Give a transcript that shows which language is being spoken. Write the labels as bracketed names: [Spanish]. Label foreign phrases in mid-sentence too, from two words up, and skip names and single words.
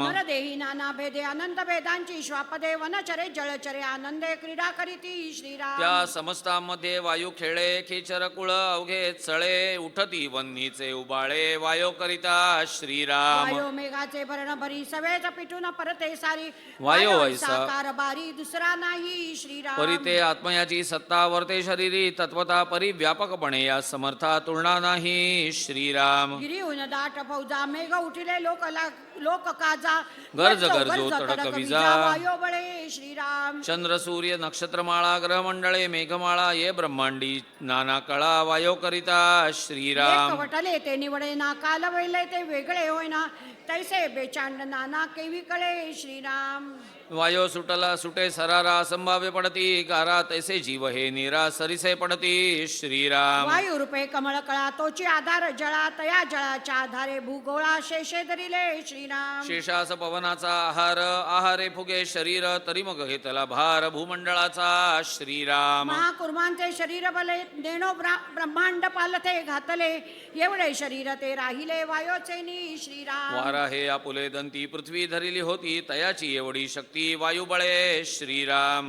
[Marathi] नरदेही नाना भेदे, अनंत भेदांची श्वापदे, वनचरे जळचरे आनंदे क्रीडा करीती श्रीराम. त्या समस्तांमध्ये वायू खेळे, खेचर कुळ अवघे चळे, उठती वन्नीचे उबाळे, वायो करिता श्रीराम. वायो मेघाचे भरण भरी, सवेच पिटून परते सारी, वायो ऐसा कार बारी दुसरा नाही श्रीराम. परिते आत्मयाची सत्ता वर्ते शरीरी तत्वता परिव्यापकपणे या समर्था तुलना नाही श्रीराम. गिरीहून दाट फौजा मेघ उठिले लोक काजा गर्ज गरजो तडक विजा. वायो बळे श्रीराम. चंद्र सूर्य नक्षत्रमाळा ग्रहमंडळे मेघमाळा ये ब्रह्मांडी नाना कळा वायो करिता श्रीराम. वटले ते निवडे ना काल वैले ते वेगळे होईना तैसे बेचांड नाना केवी कळे श्रीराम. वायो सुटला सुटे सरारा संभाव्य पडती गारा तैसे जीव हे निरा सरिसे पडती श्रीराम. वायू रूपे कमळ कळा तोची आधार जळा तया जळाच्या आधारे भूगोळा शेषे धरिले श्रीराम. शेषास पवनाचा आहार आहारे फुगे शरीर तरी मग घेतला भार भूमंडळाचा श्रीराम. महाकुर्मांचे शरीर बले देणो ब्रह्मांड पालथे घातले एवढे शरीर ते राहिले वायोचेनी श्रीराम. वारा हे आपुले दंती पृथ्वी धरिली होती तयाची एवढी शक्ती वायुबळे श्रीराम.